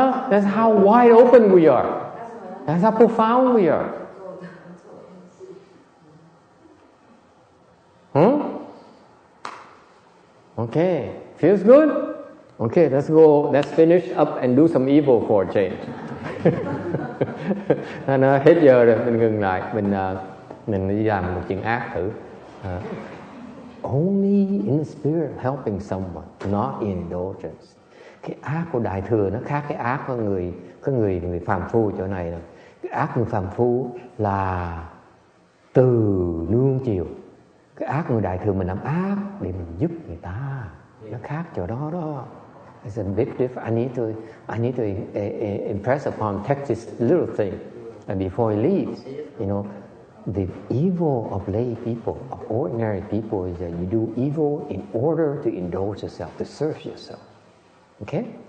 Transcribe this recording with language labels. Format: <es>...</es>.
<en>That's how wide open we are. That's how profound we are. Okay, feels good? Okay, let's go. Let's finish up and do some evil for a change.</en> <vi>Nó hết giờ rồi, mình ngừng lại, mình đi làm một chuyện ác thử.</vi> <en>Only in the spirit helping someone, not in indulgence.</en> <vi>Cái ác của đại thừa nó khác cái ác của người phàm phu chỗ này nè. Cái ác người phàm phu là từ nuông chiều. Cái ác người đại thừa mình làm ác để mình giúp người ta. Nó khác chỗ đó đó.</vi> <en>It's a big difference. I need to impress upon text this little thing, and before he leaves, you know, the evil of lay people, of ordinary people, is that you do evil in order to indulge yourself, to serve yourself. Okay?</en>